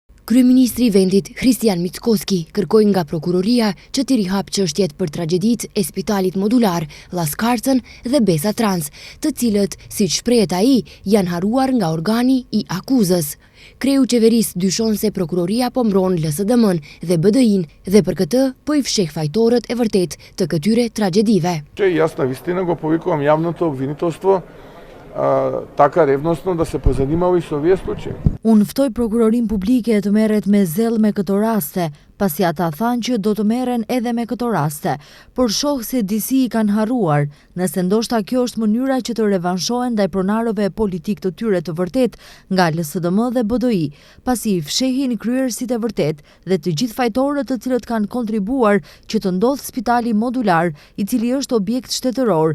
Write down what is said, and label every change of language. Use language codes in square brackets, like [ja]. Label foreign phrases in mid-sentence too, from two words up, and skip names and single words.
[sq] Kryeministri i vendit Kristian Mickoski kërkoi nga prokuroria që t'i rihap çështjet për tragjeditë e spitalit modular Laskarcën dhe Besa Trans, të cilët, siç shprehet ai, janë harruar nga organi i akuzës. Kreu qeverisë dyshon se prokuroria po mbron LSDM-n dhe BDI-n dhe për këtë po i fsheh fajtorët e vërtet të këtyre tragjedive. [mk] Јас навистина го повикувам јавното обвинителство така ревностно да се позанимава и со овие случаи. [sq] Unë ftoj prokurorin publike të merret me zell me këto raste, pasi ata thanë që do të merren edhe me këto raste, por shoh se disi i kanë harruar, nëse ndoshta kjo është mënyra që të revanshohen ndaj pronarëve politik të tyre të vërtet nga LSDM dhe BDI, pasi i fshehin kryerësit e vërtet dhe të gjithë fajtorët të cilët kanë kontribuar që të ndodhë spitali modular, i cili është objekt shtetëror.